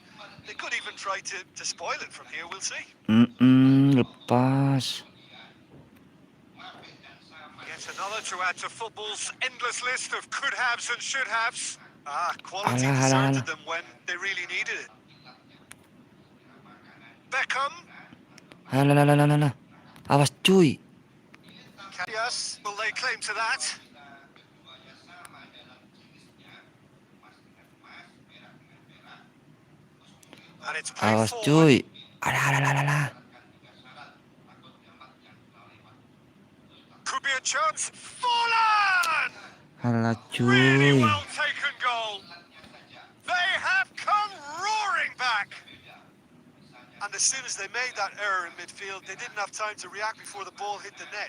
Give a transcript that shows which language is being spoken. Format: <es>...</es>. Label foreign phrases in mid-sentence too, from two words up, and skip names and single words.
<en>They could even try to spoil it from here, we'll see. Lepas. Yet another to add to football's endless list of could-haves and should-haves. Quality Alah. deserted them when they really needed it. Beckham.</en> <id>Halah. Awas cuy.</id> <en>Yes, will they claim to that? And it's played Awas forward.</en> <id>cuy. Alah.</id> <en>Could be a chance. Fallen! Halah Really cuy. well taken goal. They have come roaring back. And as soon as they made that error in midfield, they didn't have time to react before the ball hit the net.</en>